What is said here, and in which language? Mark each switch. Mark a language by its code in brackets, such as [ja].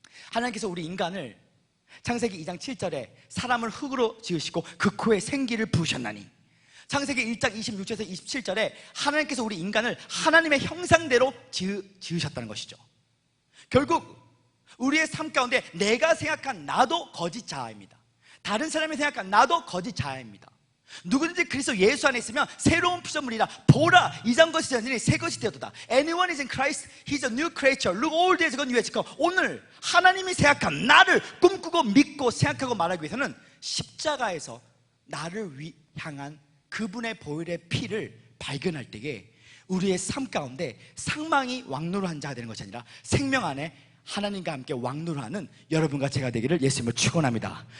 [ko] 하나님께서 우리 인간을 창세기 2장 7절에 사람을 흙으로 지으시고 그 코에 생기를 부으셨나니, 창세기 1장 26절에서 27절에 하나님께서 우리 인간을 하나님의 형상대로 지으셨다는 것이죠. 결국 우리의 삶 가운데 내가 생각한 나도 거짓 자아입니다. 다른 사람이 생각한 나도 거짓 자아입니다. 누구든지 그리스도 예수 안에 있으면 새로운 피조물이라. 보라, 이전 것이 지나니 새 것이 되었도다. [en] Anyone is in Christ, he's a new creature. Look, all days gone, new has come. [ko] 오늘 하나님이 생각한 나를 꿈꾸고 믿고 생각하고 말하기 위해서는 십자가에서 나를 향한 그분의 보혈의 피를 발견할 때에 우리의 삶 가운데 상망이 왕노로한 자가 되는 것이 아니라 생명 안에 하나님과 함께 왕노로하는 여러분과 제가 되기를 예수님을 축원합니다.